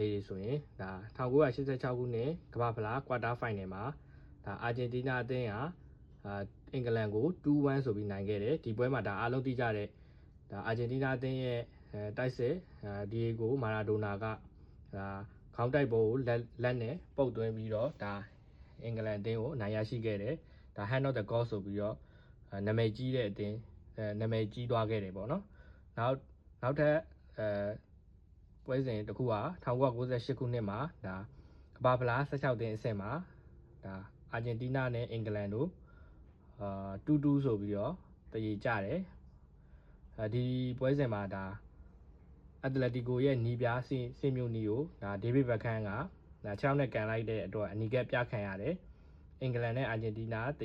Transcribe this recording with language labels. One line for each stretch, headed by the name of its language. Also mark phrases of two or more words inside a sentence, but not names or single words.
Burmese: လေးတွေဆိုရင်1986ခုနှစ်ကမ္ဘာဖလားကွာတာဖိုင်နယ်မှာအာဂျင်တီးနားအသင်းကအင်္ဂလန်ကို2-1ဆိုပြီးနိုင်ခဲ့တယ် ဒီပွဲမှာအားလုံးသိကြတဲ့အာဂျင်တီးနားအသင်းရဲ့တိုက်စစ်ဒီယေဂိုမာရာဒိုနာကခေါင်းတိုက်ပေါ်ကိုလက်နဲ့ပုတ်သွင်းပြီးတော့အင်္ဂလန်အသင်းကိုအနိုင်ရရှိခဲ့တယ်
English: hand of the goal
Burmese: ဆိုပြီးတော့နာမည်ကြီးတဲ့အသင်းနာမည်ကြီးသွားခဲ့တယ်ပေါ့နော်နောက်ထပ်ပွဲစဉ်တစ်ခုက1998ခုနှစ်မှာကမ္ဘာဖလား16သင်းအဆင့်မှာအာဂျင်တီးနားနဲ့အင်္ဂလန်တို့ 2-2ဆိုပြီးတော့တည်ကြတယ်ဒီပွဲစဉ်မှာအက်တလက်တီကိုရဲ့နီးပြားစင်မျိုးနီကိုဒေးဗစ်ဘက်ခန်းက6နဲ့ကန်လိုက်တဲ့အတွက်အနီးကပ်ပြခံရတယ်အင်္ဂလန်နဲ့အာဂျင်တီးနားတ